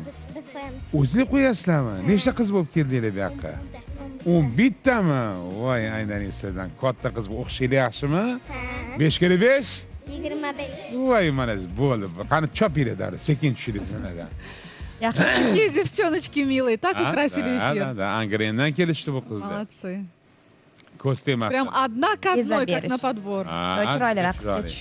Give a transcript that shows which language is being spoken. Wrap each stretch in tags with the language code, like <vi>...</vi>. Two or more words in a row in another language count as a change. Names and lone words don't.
<uz>Biz qo'yamiz. O'zinglar qo'yasizlarmi? Nechta qiz bo'lib keldinglar bu yoqqa? 11 tami? Voy, aynan sizlardan katta qiz o'xshaylar yaxshimi? 5 kere 5? 25. Voy, mana bo'ldi. Qani chopinglar dari, sekin tushinglar zinadan. Yaxshi.</uz> <ru>Какие девчоночки милые, так украсили эфир.</ru> <uz>Da, Angrendan kelishdi bu qizlar.</uz> <ru>Молодцы.</ru> <uz>Kostyum.</uz> <ru>Прям одна к одной, как Изабель. на подбор.</ru> <uz>Chiroyli raqsga tush.</uz>